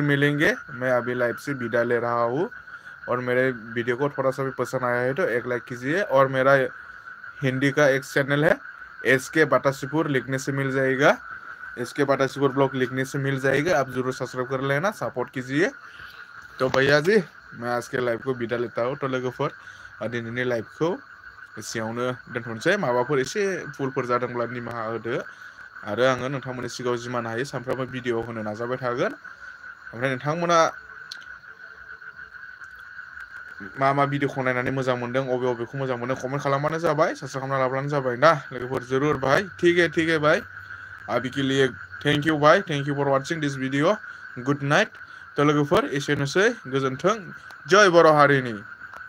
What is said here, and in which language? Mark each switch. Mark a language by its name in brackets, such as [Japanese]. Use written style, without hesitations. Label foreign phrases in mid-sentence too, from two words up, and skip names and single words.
[Hindi] मिलेंगे मैं अभी लाइव से विदा ले रहा हूँ और मेरे वीडियो को थोड़ा सा भी पसंद आया है तो एक लाइक कीजिए और मेरा हिंदी का एक चैनल है SK बाटासीपुर लिखने से मिल जाएगा SK बाटासीपुर ब्लॉग लिखने से मिल जाएगा आप जरूर सब्सक्राइब कर लेना सपोर्ट कीजिए तो भैया जी मैं आज के लाइव को विदा लेता हूँ तो [Bodo] लोगोफोर दिनैनि लाइव को एसेयावनो दोनथ'नोसै माबाफोर एसे भुलफोर जादोंब्ला निमाहा होदो आरो आङो नोंथांमोननि सिगाङाव जिमान हायो सानफ्रामबो भिडिअ होनो नाजाबाय थागोन ओमफ्राय नोंथांमोना मा भिडिअखौ नायनानै मोजां मोनदों अबेखौ मोजां मोनो कमेन्ट खालामबानो जाबाय साबस्क्राइब खालामना लाब्लानो जाबाय ना लोगोफोर [Hindi] जरूर भाई ठीक है भाई अभी के लिए [English] thank you [Bodo] भाई [English] thank you for watching this video good night [Bodo] तो लोगोफोर एसेनोसै गोजोन्थों जय बर' हारिनि